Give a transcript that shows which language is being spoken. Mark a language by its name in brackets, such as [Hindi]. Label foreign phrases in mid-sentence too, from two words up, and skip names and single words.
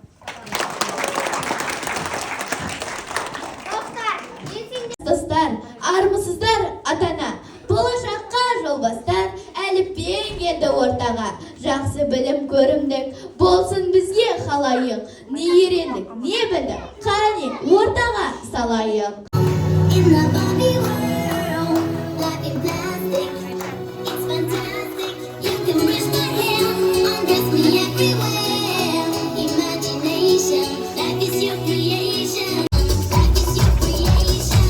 [Kazakh] Достар, армысыздар ата-ана, болашаққа жол бастар, әліпбиің келді ортаға. Жақсы білім көрімдік, болсын бізге халайық. Не үйрендік, не білдік, қане ортаға салайық. [English] In the Barbie world, life in plastic, it's fantastic. You can brush my hair, undress me everywhere. Imagination, life is your creation. Life is your creation.